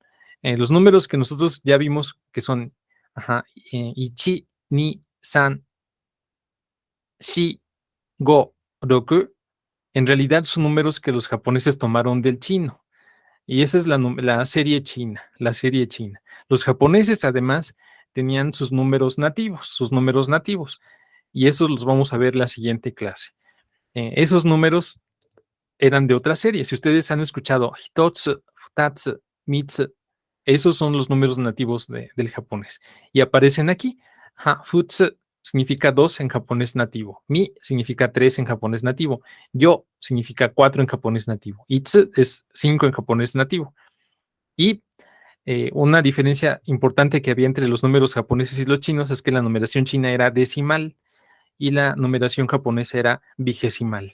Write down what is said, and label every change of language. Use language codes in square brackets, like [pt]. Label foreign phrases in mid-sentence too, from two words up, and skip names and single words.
[es] Los números que nosotros ya vimos que son [ja] いち、に、さん、し、ご、ろく, [es] en realidad son números que los japoneses tomaron del chino. Y esa es la serie china, la serie china. Los japoneses además tenían sus números nativos, y esos los vamos a ver la siguiente clase. Esos números eran de otra serie. Si ustedes han escuchado [ja] ひとつ、ふたつ、みっつ, [es] esos son los números nativos del japonés. Y aparecen aquí. Futsu significa 2 en japonés nativo. Mi significa 3 en japonés nativo. Yo significa 4 en japonés nativo. Itsu es 5 en japonés nativo. Y una diferencia importante que había entre los números japoneses y los chinos es que la numeración china era decimal y la numeración japonesa era vigesimal.